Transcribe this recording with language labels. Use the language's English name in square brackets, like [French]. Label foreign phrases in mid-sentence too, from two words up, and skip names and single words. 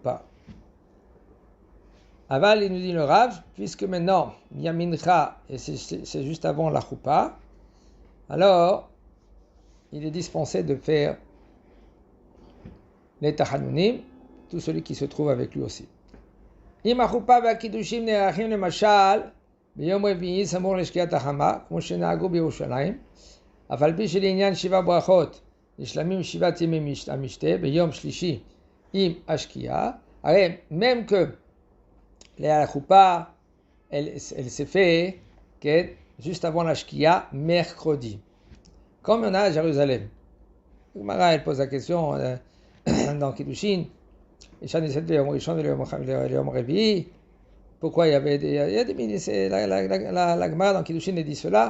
[French] Quand il est sorti de la Choupa. Aval, il nous dit le Rav, puisque maintenant, il y a mincha, et c'est juste avant la choupa, alors, il est dispensé de faire les tachanunim, tout celui qui se trouve avec lui aussi. [Hebrew] אם החופה והקידושים נערכים למשל ביום רביעי סמוך לשקיעת החמה, כמו שנהגו בירושלים, אף על פי שלעניין 7 ברכות נשלמים 7 ימי המשתה ביום שלישי עם השקיעה, הרי [French] même que la choupa, elle s'est fait juste avant la shkia, mercredi. Comme on a à Jérusalem. Mara, elle pose la question dans Kiddushin, pourquoi il y avait la Gemara dans Kiddushin dit cela.